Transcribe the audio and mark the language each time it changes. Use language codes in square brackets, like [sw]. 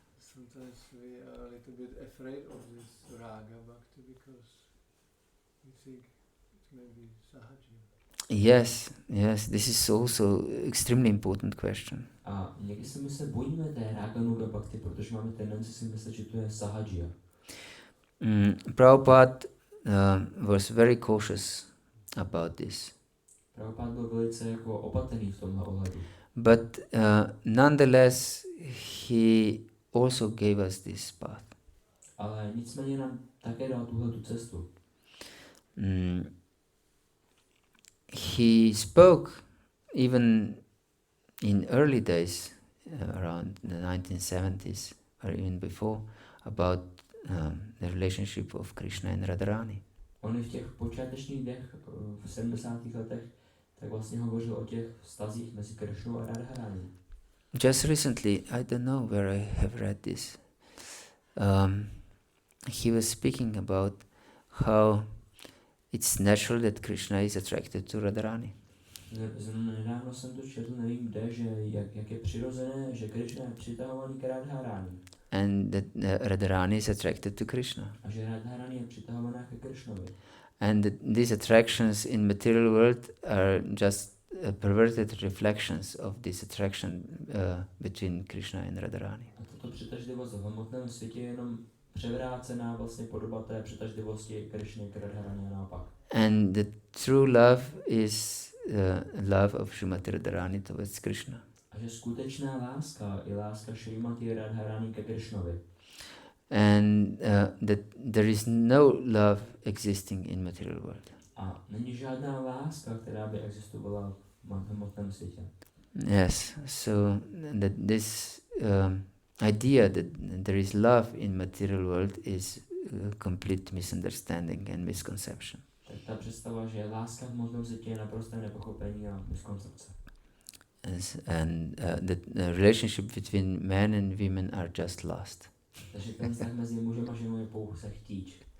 [en] Sometimes we are a little bit afraid of this raga-bhakti because we think it may be sahaja. Yes, this is also extremely important question. [cs] A někdy se bojíme té raga-bhakti, protože máme tendenci si myslet, že to je sahaja. [en] Prabhupada was very cautious about this. [cs] Prabhupada byl velice jako opatrný v tomhle ohledu. [en] But nonetheless, he also gave us this path. [cs] Ale nicméně nám také dal tuhletu cestu. [en] He spoke even in early days, around the 1970s or even before, about the relationship of Krishna and Radharani. [cs] On v těch počátečních dnech, v 70. letech, tak vlastně hovořil o těch vztazích mezi Krishnou a Radharani. [en] Just recently, I don't know where I have read this, he was speaking about how it's natural that Krishna is attracted to Radharani. [cs] Nedávno jsem to četl, nevím kde, že jak je přirozené, že Krishna je přitahovaný k Radharani. [en] And that Radharani is attracted to Krishna. [cs] A že Radharani je přitahovaná ke Krishnovi. [en] And that these attractions in material world are just perverted reflections of this attraction between Krishna and Radharani. [cs] A tato přitažlivost v hmotném světě je jenom převrácená vlastně podoba té přitažlivosti Krishny k Radharani a naopak. [en] And the true love is love of Srimati Radharani towards Krishna. [cs] A že skutečná láska je láska Srimati Radharani ke Krishnovi. [en] And that there is no love existing in material world. [cs] A není žádná láska, která by existovala v hmotném světě. [en] Yes, so that this idea that there is love in material world is complete misunderstanding and misconception. [cs] Tak ta představa, že láska v hmotném světě je naprosté nepochopení a miskoncepce. [en] And the relationship between men and women are just lust. [cs] Takže ten vztah mezi mužem a ženou je pouze chtíč.